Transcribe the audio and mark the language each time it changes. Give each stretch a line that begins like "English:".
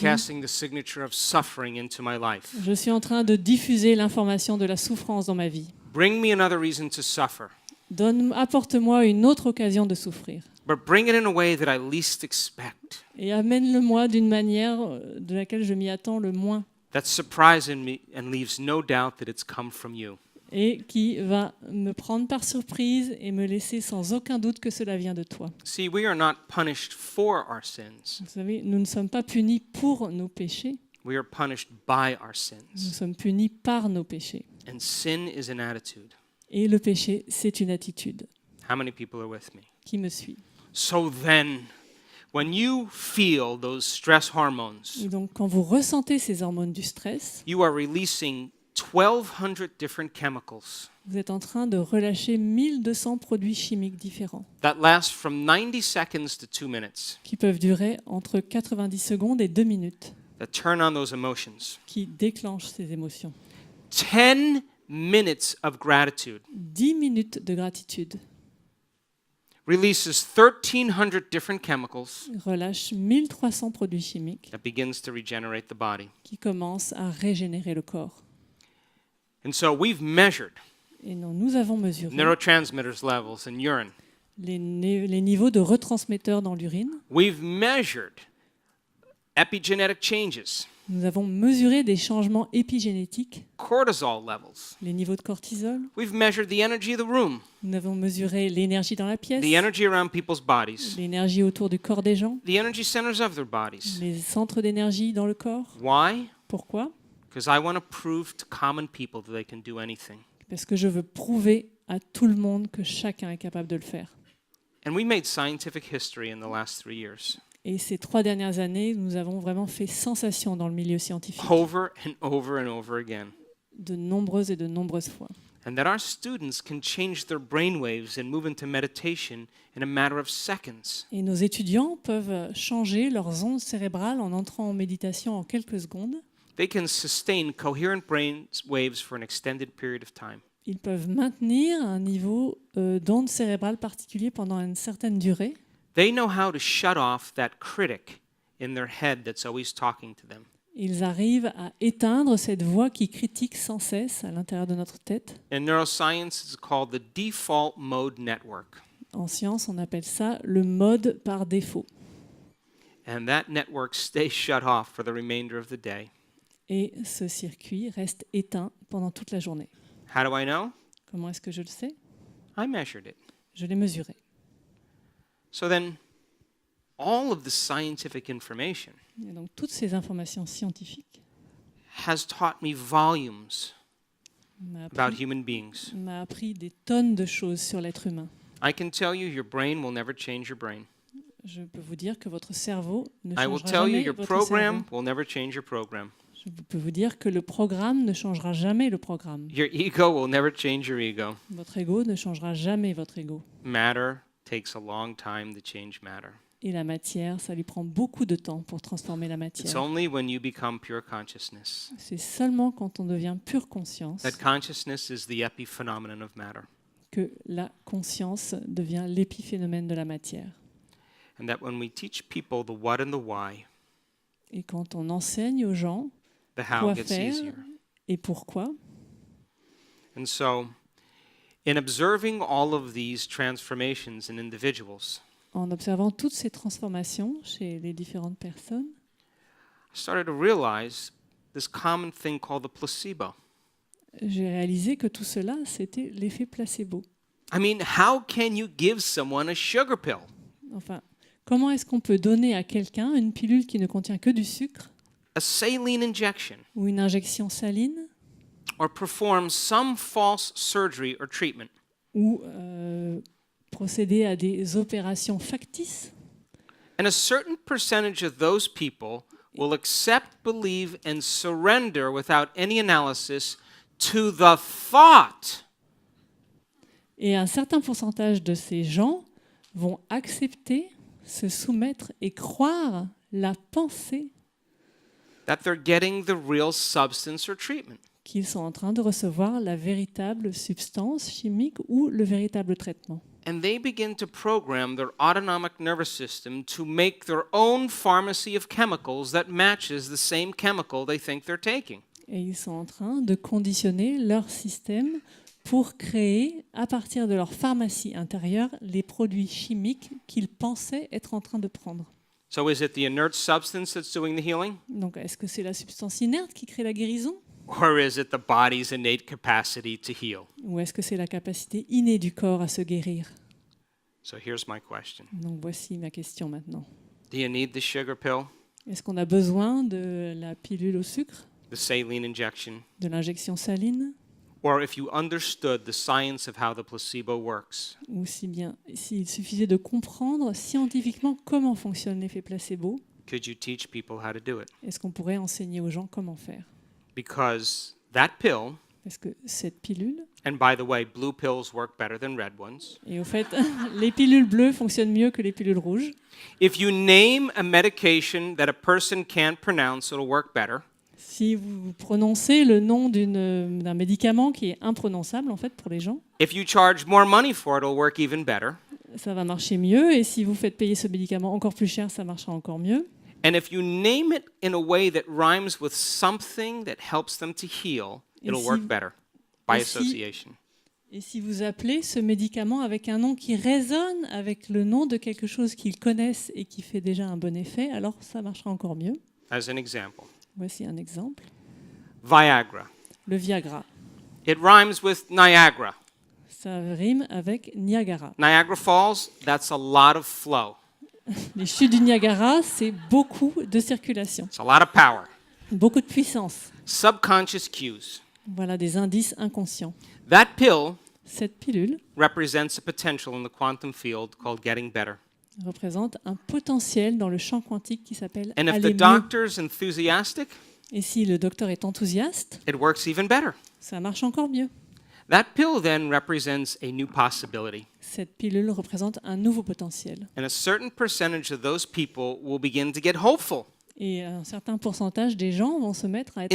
English: broadcasting the signature of suffering into my life.
French: je suis en train de diffuser l'information de la souffrance dans ma vie.
English: Bring me another reason to suffer,
French: Apporte-moi une autre occasion de souffrir.
English: but bring it in a way that I least expect.
French: Et amène-le-moi d'une manière de laquelle je m'y attends le moins
English: That surprises me and leaves no doubt that it's come from you.
French: et qui va me prendre par surprise et me laisser sans aucun doute que cela vient de toi.
English: See, we are not punished for our sins.
French: Vous savez, nous ne sommes pas punis pour nos péchés,
English: We are punished by our
French: nous
English: sins.
French: sommes punis par nos péchés.
English: And sin is an attitude.
French: Et le péché, c'est une attitude.
English: How many people are with me?
French: Qui me suit?
English: So then, when you feel those stress hormones,
French: Et donc, quand vous ressentez ces hormones du stress,
English: you are releasing 1,200 different chemicals
French: vous êtes en train de relâcher 1200 produits chimiques différents
English: that last from 90 seconds to 2 minutes,
French: qui peuvent durer entre 90 secondes et 2 minutes,
English: that turn on those emotions.
French: qui déclenchent ces émotions.
English: 10 minutes of gratitude
French: 10 minutes de gratitude
English: releases 1,300 different chemicals
French: relâche 1300 produits chimiques
English: that begins to regenerate the body.
French: qui commencent à régénérer le corps.
English: And so we've measured
French: Et nous avons mesuré
English: neurotransmitters levels in urine.
French: les niveaux de retransmetteurs dans l'urine.
English: We've measured epigenetic changes,
French: Nous avons mesuré des changements épigénétiques,
English: cortisol levels.
French: les niveaux de cortisol.
English: We've measured the energy of the room,
French: Nous avons mesuré l'énergie dans la pièce,
English: the energy around people's bodies,
French: l'énergie autour du corps des gens,
English: the energy centers of their bodies.
French: les centres d'énergie dans le corps.
English: Why?
French: Pourquoi?
English: Because I want to prove to common people that they can do anything.
French: Parce que je veux prouver à tout le monde que chacun est capable de le faire.
English: And we made scientific history in the last 3 years,
French: Et ces 3 dernières années, nous avons vraiment fait sensation dans le milieu scientifique,
English: over and over and over again.
French: de nombreuses et de nombreuses fois.
English: And that our students can change their brainwaves and move into meditation in a matter of seconds.
French: Et nos étudiants peuvent changer leurs ondes cérébrales en entrant en méditation en quelques secondes.
English: They can sustain coherent brain waves for an extended period of time.
French: Ils peuvent maintenir un niveau d'onde cérébrale particulier pendant une certaine durée.
English: They know how to shut off that critic in their head that's always talking to them.
French: Ils arrivent à éteindre cette voix qui critique sans cesse à l'intérieur de notre tête.
English: In neuroscience, it's called the default mode network.
French: En science, on appelle ça le mode par défaut.
English: And that network stays shut off for the remainder of the day.
French: Et ce circuit reste éteint pendant toute la journée.
English: How do I know?
French: Comment est-ce que je le sais?
English: I measured it.
French: Je l'ai mesuré.
English: So then, all of the scientific information
French: Et donc toutes ces informations scientifiques
English: has taught me volumes
French: m'a
English: about
French: appris,
English: human beings.
French: m'a appris des tonnes de choses sur l'être humain.
English: I can tell you your brain will never change your brain.
French: Je peux vous dire que votre cerveau ne
English: I will
French: changera
English: tell you
French: jamais
English: your
French: votre
English: program
French: cerveau.
English: will never change your program.
French: Je peux vous dire que le programme ne changera jamais le programme.
English: Your ego will never change your ego.
French: Votre ego ne changera jamais votre ego.
English: Matter takes a long time to change matter.
French: Et la matière, ça lui prend beaucoup de temps pour transformer la
English: It's
French: matière.
English: only when you become pure consciousness.
French: C'est seulement quand on devient pure conscience
English: That consciousness is the epiphenomenon of matter.
French: que la conscience devient l'épiphénomène de la matière.
English: And that when we teach people the what and the why,
French: Et quand on enseigne aux gens
English: the how
French: quoi
English: gets
French: faire
English: easier.
French: et pourquoi,
English: And so, in observing all of these transformations in individuals,
French: en observant toutes ces transformations chez les différentes personnes,
English: I started to realize this common thing called the placebo.
French: j'ai réalisé que tout cela, c'était l'effet placebo.
English: I mean, how can you give someone a sugar pill?
French: Enfin, comment est-ce qu'on peut donner à quelqu'un une pilule qui ne contient que du sucre
English: A saline injection,
French: ou une injection saline
English: or perform some false surgery or treatment?
French: ou procéder à des opérations factices?
English: And a certain percentage of those people will accept, believe, and surrender without any analysis to the thought
French: Et un certain pourcentage de ces gens vont accepter, se soumettre et croire la pensée
English: that they're getting the real substance or treatment.
French: qu'ils sont en train de recevoir la véritable substance chimique ou le véritable traitement.
English: And they begin to program their autonomic nervous system to make their own pharmacy of chemicals that matches the same chemical they think they're taking.
French: Et ils sont en train de conditionner leur système pour créer, à partir de leur pharmacie intérieure, les produits chimiques qu'ils pensaient être en train de prendre.
English: So is it the inert substance that's doing the healing?
French: Donc, est-ce que c'est la substance inerte qui crée la guérison?
English: Or is it the body's innate capacity to heal?
French: Ou est-ce que c'est la capacité innée du corps à se guérir?
English: So here's my question.
French: Donc, voici ma question maintenant.
English: Do you need the sugar pill,
French: Est-ce qu'on a besoin de la pilule au sucre,
English: the saline injection?
French: de l'injection saline?
English: Or if you understood the science of how the placebo works,
French: Ou s'il suffisait de comprendre scientifiquement comment fonctionne l'effet placebo,
English: could you teach people how to do it?
French: est-ce qu'on pourrait enseigner aux gens comment faire?
English: Because that pill,
French: Parce que cette pilule,
English: and by the way, blue pills work better than red ones.
French: et au fait, les pilules bleues fonctionnent mieux que les pilules rouges.
English: If you name a medication that a person can't pronounce, it'll work better.
French: Si vous prononcez le nom d'un médicament qui est imprononçable en fait pour les gens,
English: If you charge more money for it, it'll work even better.
French: ça va marcher mieux. Et si vous faites payer ce médicament encore plus cher, ça marchera encore mieux.
English: And if you name it in a way that rhymes with something that helps them to heal, it'll
French: si-
English: work better by
French: et si-
English: association.
French: Et si vous appelez ce médicament avec un nom qui résonne avec le nom de quelque chose qu'ils connaissent et qui fait déjà un bon effet, alors ça marchera encore mieux.
English: As an example,
French: Voici un exemple.
English: Viagra.
French: Le Viagra.
English: It rhymes with Niagara.
French: Ça rime avec Niagara.
English: Niagara Falls, that's a lot of flow.
French: Les chutes du Niagara, c'est beaucoup de circulation,
English: It's a lot of power.
French: beaucoup de puissance.
English: Subconscious cues.
French: Voilà des indices inconscients.
English: That pill
French: Cette pilule
English: represents a potential in the quantum field called getting better.
French: représente un potentiel dans le champ quantique qui s'appelle
English: And if
French: aller
English: the
French: mieux.
English: doctor's enthusiastic,
French: Et si le docteur est enthousiaste,
English: it works even better.
French: ça marche encore mieux.
English: That pill then represents a new possibility.
French: Cette pilule représente un nouveau potentiel.
English: And a certain percentage of those people will begin to get hopeful.
French: Et un certain pourcentage des gens vont se mettre à être